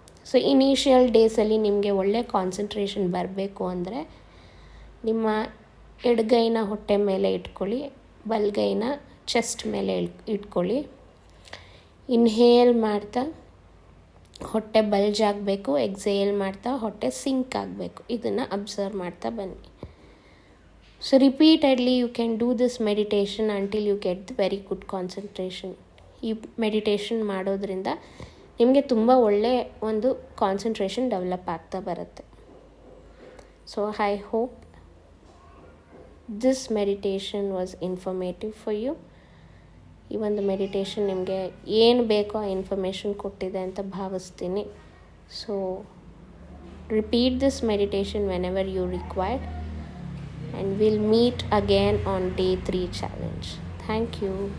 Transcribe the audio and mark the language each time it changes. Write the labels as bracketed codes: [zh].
[kn] So initial ಡೇಸಲ್ಲಿ ನಿಮಗೆ ಒಳ್ಳೆ ಕಾನ್ಸಂಟ್ರೇಷನ್ ಬರಬೇಕು ಅಂದರೆ ನಿಮ್ಮ ಎಡಗೈನ ಹೊಟ್ಟೆ ಮೇಲೆ ಇಟ್ಕೊಳ್ಳಿ, ಬಲಗೈನ ಚೆಸ್ಟ್ ಮೇಲೆ ಇಟ್ಕೊಳ್ಳಿ. ಇನ್ಹೇಲ್ ಮಾಡ್ತಾ ಹೊಟ್ಟೆ ಬಲ್ಜ್ ಆಗಬೇಕು, ಎಕ್ಸೇಲ್ ಮಾಡ್ತಾ ಹೊಟ್ಟೆ ಸಿಂಕ್ ಆಗಬೇಕು. ಇದನ್ನು ಅಬ್ಸರ್ವ್ ಮಾಡ್ತಾ ಬನ್ನಿ. [en] So repeatedly you can do this meditation until you get the very good concentration. [kn] ಈ ಮೆಡಿಟೇಷನ್ ಮಾಡೋದ್ರಿಂದ ನಿಮಗೆ ತುಂಬ ಒಳ್ಳೆ ಒಂದು ಕಾನ್ಸಂಟ್ರೇಷನ್ ಡೆವಲಪ್ ಆಗ್ತಾ ಬರುತ್ತೆ. [en] So I hope this meditation was informative for you. [kn] ಈ ಒಂದು ಮೆಡಿಟೇಷನ್ ನಿಮಗೆ ಏನು ಬೇಕೋ ಆ ಇನ್ಫಾರ್ಮೇಷನ್ ಕೊಟ್ಟಿದೆ ಅಂತ ಭಾವಿಸ್ತೀನಿ. [en] So repeat this meditation whenever you required. And we'll meet again on day 3 challenge. Thank you.